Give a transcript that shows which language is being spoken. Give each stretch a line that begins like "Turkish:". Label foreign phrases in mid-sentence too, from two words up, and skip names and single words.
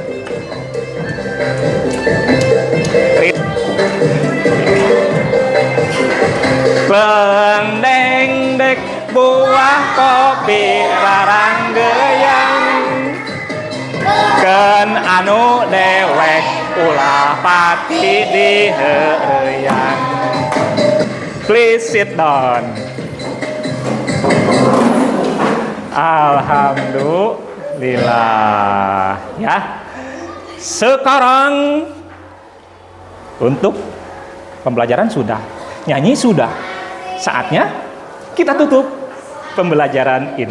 Sundanese: Bendeng dek buah kopi rarang geyang, ken anu dewek ulah pati diheueuyang.
English: Please sit down.
Indonesian: Alhamdulillah ya. Sekarang untuk pembelajaran sudah, nyanyi sudah. Saatnya kita tutup pembelajaran ini.